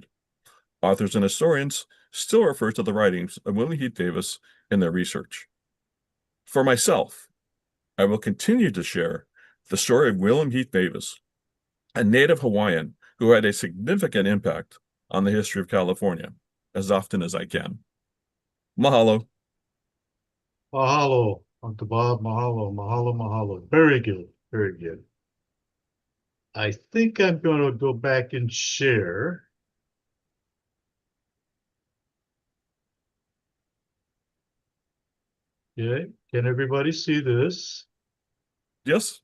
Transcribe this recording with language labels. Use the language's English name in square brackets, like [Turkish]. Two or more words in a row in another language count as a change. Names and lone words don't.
[English] Authors and historians still refer to the writings of William Heath Davis in their research. For myself, I will continue to share the story of William Heath Davis, a native Hawaiian who had a significant impact on the history of California, as often as I can. Mahalo. Mahalo, Uncle Bob. [Hawaiian] Mahalo, mahalo, mahalo. [English] Very good. Very good. I think I'm going to go back and share. Okay. Can everybody see this? Yes,